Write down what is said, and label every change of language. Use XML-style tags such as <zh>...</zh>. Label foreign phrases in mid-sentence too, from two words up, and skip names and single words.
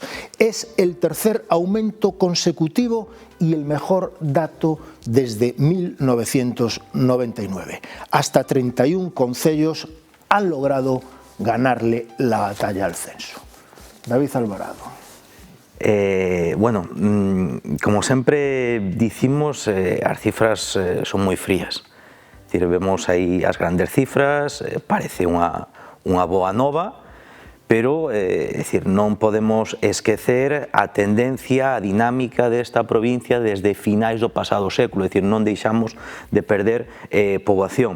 <es>Es el tercer aumento consecutivo y el mejor dato desde 1999. Hasta 31 concellos han logrado ganarle la batalla al censo. David Alvarado.</es> <gl>Bueno, como sempre dicimos, as cifras son moi frías. É dicir, vemos aí as grandes cifras, parece unha boa nova, pero non podemos esquecer a tendencia, a dinámica desta provincia desde finais do pasado século, é dicir, non deixamos de perder poboación.</gl>